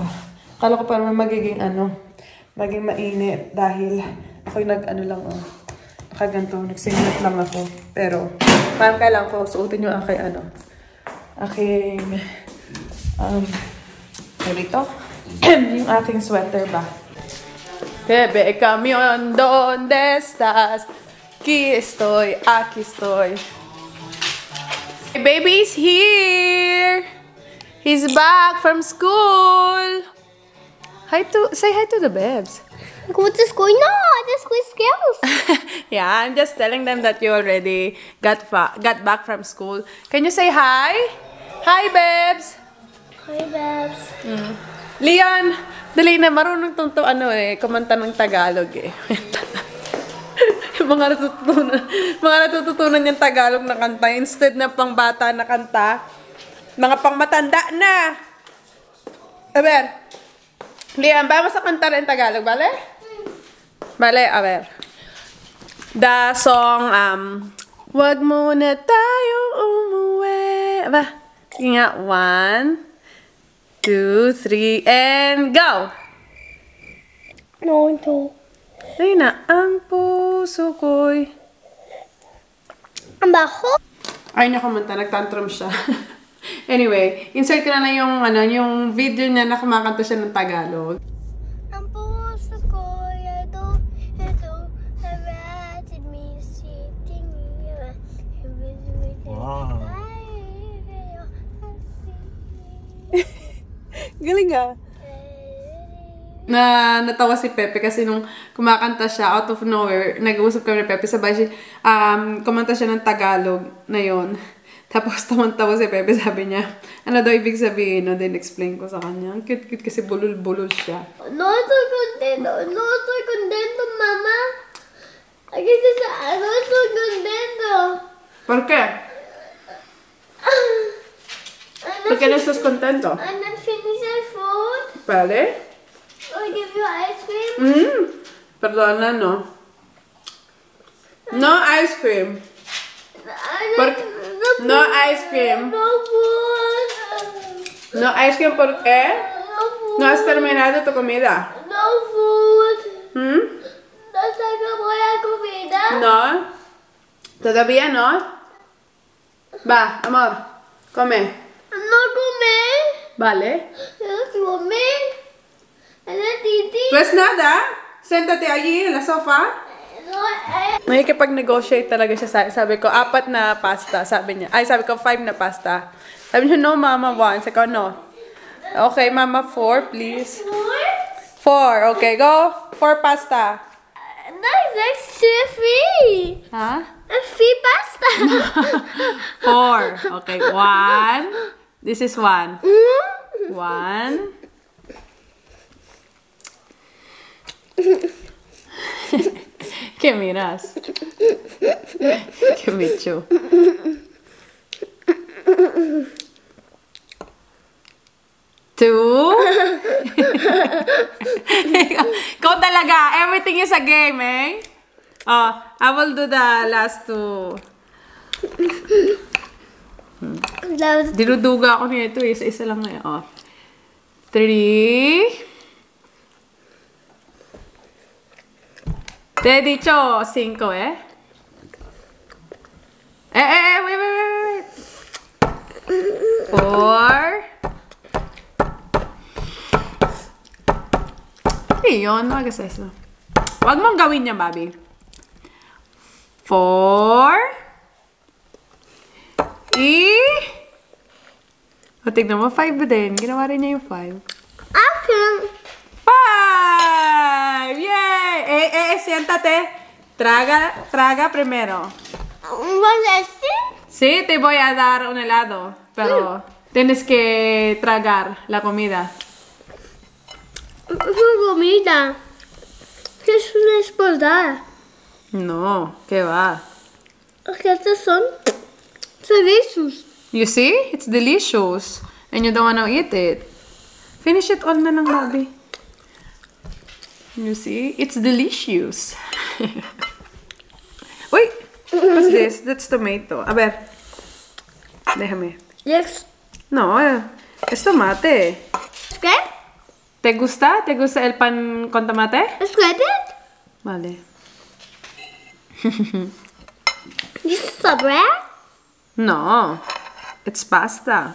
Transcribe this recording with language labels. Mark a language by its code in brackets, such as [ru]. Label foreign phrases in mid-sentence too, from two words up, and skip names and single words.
[tl] Kala ko parang magiging maging mainit dahil ako yung nakaganto, nagsingat lang ako. Pero, parang kailangan ko suotin yung aking yung aking sweater ba. [es] Bebe, camión, ¿dónde estás? Aquí estoy, aquí estoy. [en] My baby's here. He's back from school. Say hi to the babes. Go to school? No, the school skills. Yeah, I'm just telling them that you already got back from school. Can you say hi? Hi, babes. Hi, babes. [tl] Leon, dali na, marunong kumanta ng Tagalog eh. mga natututunan niyang Tagalog na kanta. Instead na pang bata na kanta, mga pang matanda na. [es] A ver, Leon, vamos a cantar en Tagalog, ¿vale? Vale, a ver. [en] The song, [tl] Wag muna tayo umuwi. Ba? Sige nga, 1, 2, 3, [en] and go! No. [tl] Ayun na, ang puso ko'y... Ang baho? Ay, nakamanta, nagtantrum siya. Anyway, insert ko na lang yung video niya na kumakanta siya ng Tagalog. Ang puso ko'y harated me, [en] sitting here. Wow. [tl] Galing ah. Natawa si Pepe kasi nung kumakanta siya [en] out of nowhere, [tl] nag-uusap kami ni Pepe, sabay siya, kumanta siya ng Tagalog na yon. Tapos tawan-tawa si Pepe, sabi niya, ano daw ibig sabihin, no? Then explain ko sa kanya, ang cute-cute kasi bulol-bulol siya. [es] No estoy contento, mamá. Aquí está, no estoy contento. ¿Por qué? ¿Por qué no estás contento? [en] I'm not finished our food. [es] ¿Vale? [en] I'll give you ice cream. [es] Perdona, no. [en] No ice cream. No ice cream. No food. No ice cream porque No food. [es] no has terminado tu comida. [en] No food. ¿Mm? [es] No se acabó la comida. No. Todavía no. Va, amor. Come. No comer. Vale. No comer. [tl] Ano, titi? [es] Pues nada. Siéntate allí en la sofá. No, [tl] Nakikipag-negotiate talaga siya. Sabi ko, 4 na pasta. Sabi niya. Ay, sabi ko, 5 na pasta. Sabi niya, no, mama, 1. Sabi ko, no. Okay, mama, 4, [en] please. 4. Okay, go. 4 pasta. That's free. Ha? That's free pasta. 4. Okay, 1. This is 1. 1. [es] ¿Qué miras? ¿Qué bicho? 2. [tl] Ikaw talaga. [en] Everything is a game, eh? Oh, I will do the last 2. [tl] Dinuduga ako nito. Isa lang ngayon. Oh. [es] 3. Te he dicho 5, eh? [en] Wait. [tl] 4. Yun, [es] no hagas eso. [tl] Huwag mong gawin niya, Bobby. 4. O, tignan mo, 5 din. Ginawa rin niya yung 5. [en] Action. 5! Yay! [es] Siéntate. Traga primero. ¿Vas este? Sí, te voy a dar un helado. Pero tienes que tragar la comida. Es comida. ¿Qué es una esposada? No, ¿qué va? ¿Qué estos son? Servicios. [en] You see? It's delicious. And you don't wanna eat it. Finish it all [tl] na lang, [en] Bobby. You see? It's delicious. Wait! What's this? That's tomato. [es] A ver. Déjame. [en] Yes. [es] No, es tomate. ¿Qué? ¿Te gusta? ¿Te gusta el pan con tomate? ¿Es qué? Vale. [en] ¿This is a bread? No. It's pasta.